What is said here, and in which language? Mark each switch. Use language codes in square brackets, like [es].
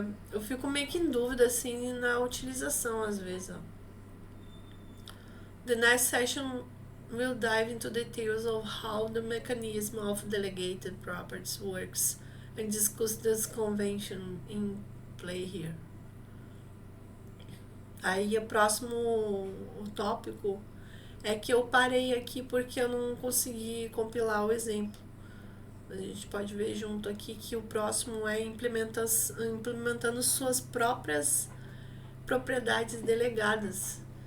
[pt] Eu fico meio que em dúvida assim na utilização às vezes, ó. [en] The next session will dive into details of how the mechanism of delegated properties works and discuss this convention in play here. [pt] Aí o próximo tópico é que eu parei aqui porque eu não consegui compilar o exemplo. A gente pode ver junto aqui que o próximo é implementando suas próprias propriedades delegadas.